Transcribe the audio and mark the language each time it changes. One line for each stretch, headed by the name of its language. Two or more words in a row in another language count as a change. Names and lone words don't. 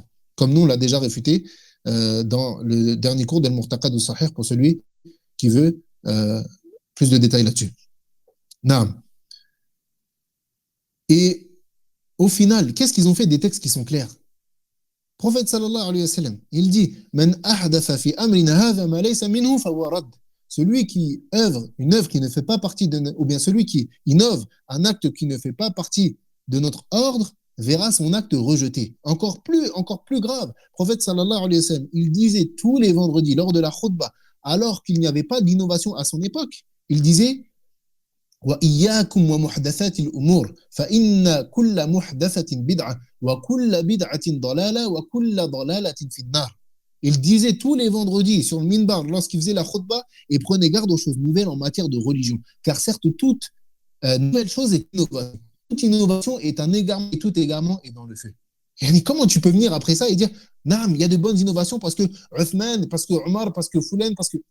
French: Comme nous, on l'a déjà réfuté dans le dernier cours d'Al-Murtaqad al-Sahih pour celui qui veut plus de détails là-dessus. Naam. Et au final, qu'est-ce qu'ils ont fait des textes qui sont clairs?
Arabic: Prophète صلى الله عليه وسلم,
French: il dit
Arabic: من أحدث في أمرنا هذا ما ليس منه فهو رد.
French: Celui qui œuvre une œuvre qui ne fait pas partie de ou bien celui qui innove un acte qui ne fait pas partie de notre ordre verra son acte rejeté. Encore plus grave. Prophète
Arabic: صلى الله عليه وسلم,
French: il disait tous les vendredis lors de la khutbah, alors qu'il n'y avait pas d'innovation à son époque, il disait
Arabic: وإياكم ومحدثات الأمور فإن كل محدثة بدعة وكل بدعة ضلالة وكل ضلالة في النار.
French: Il disait tous les vendredis sur le minbar lorsqu'il faisait la khutbah et prenait garde aux choses nouvelles en matière de religion. Car certes, toute nouvelle chose est innovation. Toute innovation est un égarement et tout égarement est dans le feu. Et comment tu peux venir après ça et dire Naam, il y a de bonnes innovations parce que Uthman, parce que Omar, parce que Fulan, parce que.